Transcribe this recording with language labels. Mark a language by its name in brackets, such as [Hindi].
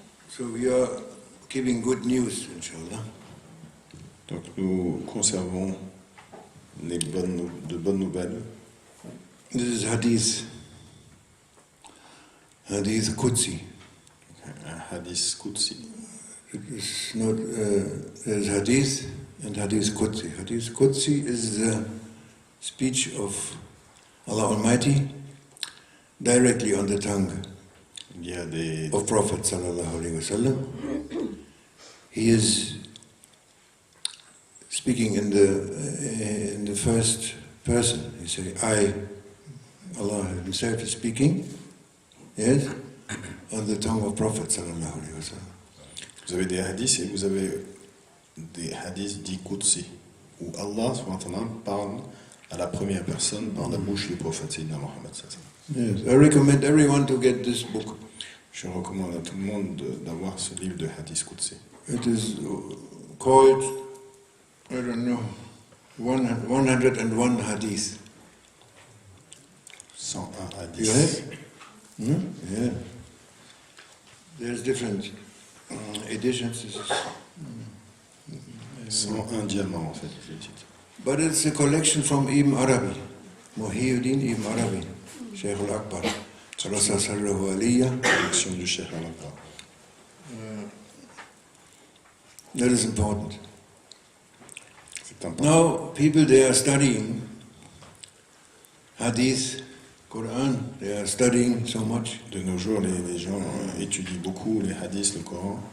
[English] So we are keeping good news, inshallah. [French] Donc nous conservons de bonnes nouvelles. [English] This is Hadith. Hadith Qudsi. [French] Un hadith Qudsi. [English] It's not, there's Hadith and Hadith Qudsi. Hadith Qudsi is the speech of Allah Almighty directly on the tongue [French] Il y a des [English] of Prophet sallallahu alaihi wasallam. He is speaking in the first person. He say, I, Allah himself is speaking, yes, on the tongue of Prophet sallallahu alayhi wa sallam. [French] Vous avez des hadiths et vous avez des hadiths dits Qudsi, où Allah parle à la première personne par la bouche du prophète Sayyidina Muhammad. [English] Yes, I recommend everyone to get this book. [French] Je recommande à tout le monde d'avoir ce livre de hadith Qudsi. [English] It is called, I don't know, 101 hadith. 101 hadith. You have? Yeah. There's different editions. [French] 101 diamants en fait, le titre. [English] But it's a collection from Ibn Arabi, Muhyiddin Ibn Arabi, Sheikh al-Akbar, sallallahu alayhi. [French] Collection du Sheikh al-Akbar. [English] That is important. [French] C'est important. [English] Now, people, they are studying Hadith, Quran, they are studying so much. [French] De nos jours, les gens étudient beaucoup les hadiths, le Coran.